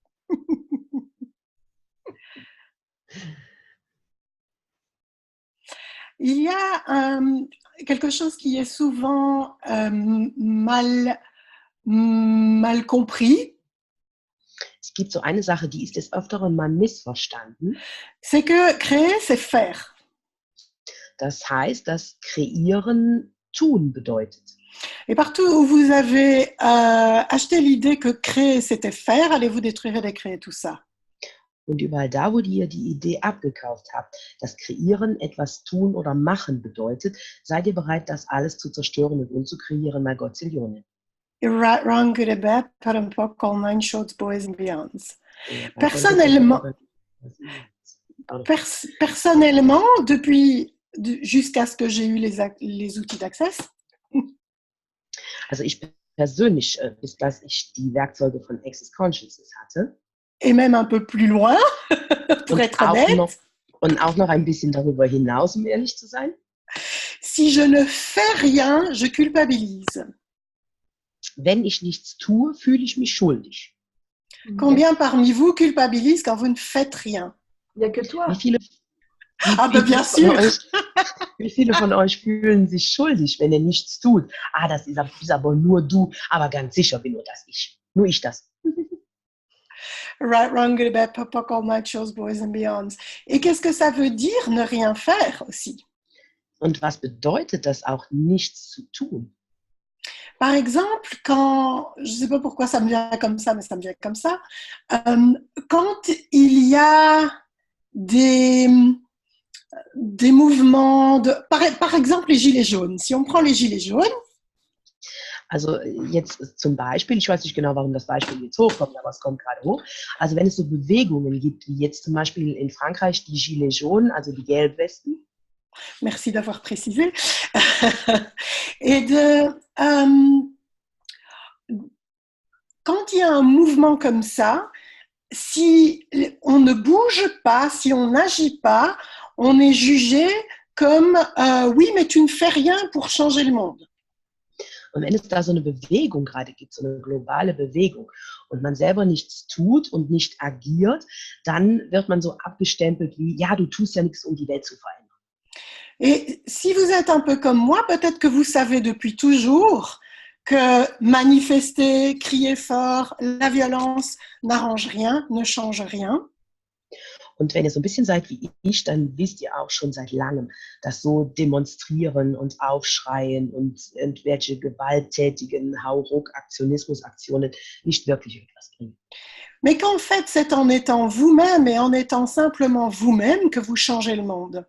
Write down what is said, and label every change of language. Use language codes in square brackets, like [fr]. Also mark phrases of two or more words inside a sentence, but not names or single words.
[fr] Il y a quelque chose qui est souvent mal compris. [de] Es gibt so eine Sache, die ist des Öfteren mal missverstanden. [fr] C'est que créer, c'est faire. [de] Das heißt, dass Kreieren tun bedeutet. [fr] Et partout où vous avez acheté l'idée que créer, c'était faire, allez-vous détruire et décréer tout ça. [de] Und überall da, wo ihr die Idee abgekauft habt, dass Kreieren etwas tun oder machen bedeutet, seid ihr bereit, das alles zu zerstören und umzukreieren, mal Gottzillionen. [en] Right, wrong, good and bad, put and pock, all nine, shorts, boys and beyonds. [fr] Personnellement, depuis jusqu'à ce que j'ai eu les outils d'access. [de] Also ich persönlich, bis dass ich die Werkzeuge von Access Consciousness hatte. [fr] Et même un peu plus loin, pour être honnête. [de] Und auch noch ein bisschen darüber hinaus, um ehrlich zu sein. [fr] Si je ne fais rien, je culpabilise. [de] Wenn ich nichts tue, fühle ich mich schuldig. [fr] Combien parmi vous culpabilisent quand vous ne faites rien? Il n'y a que toi. Bien sûr. [de] Wie viele von euch fühlen sich schuldig, wenn ihr nichts tut? Das ist aber nur du. Aber ganz sicher bin nur das ich. Nur ich das. [en] Right, wrong, good, bad, pop, all night, shows, boys and beyonds. [fr] Et qu'est-ce que ça veut dire, ne rien faire aussi? [de] Und was bedeutet das auch, nichts zu tun? [fr] Par exemple, quand, je ne sais pas pourquoi ça me vient comme ça, mais ça me vient comme ça, quand il y a des mouvements, par exemple les gilets jaunes, si on prend les gilets jaunes. [de] Also jetzt zum Beispiel, ich weiß nicht genau, warum das Beispiel jetzt hochkommt, aber es kommt gerade hoch. Also wenn es so Bewegungen gibt, wie jetzt zum Beispiel in Frankreich die [fr] Gilets jaunes, [de] also die Gelbwesten. [fr] Merci d'avoir précisé. Et quand il y a un mouvement comme ça, si on ne bouge pas, si on n'agit pas, on est jugé comme oui, mais tu ne fais rien pour changer le monde. [de] Und wenn es da so eine Bewegung gerade gibt, so eine globale Bewegung, und man selber nichts tut und nicht agiert, dann wird man so abgestempelt wie, ja, du tust ja nichts, um die Welt zu verändern. [fr] Et si vous êtes un peu comme moi, peut-être que vous savez depuis toujours que manifester, crier fort, la violence n'arrange rien, ne change rien. [de] Und wenn ihr so ein bisschen seid wie ich, dann wisst ihr auch schon seit langem, dass so Demonstrieren und Aufschreien und irgendwelche gewalttätigen Hauruck-Aktionismusaktionen nicht wirklich etwas bringen. [fr] Mais qu'en fait, c'est en étant vous-même et en étant simplement vous-même que vous changez le monde.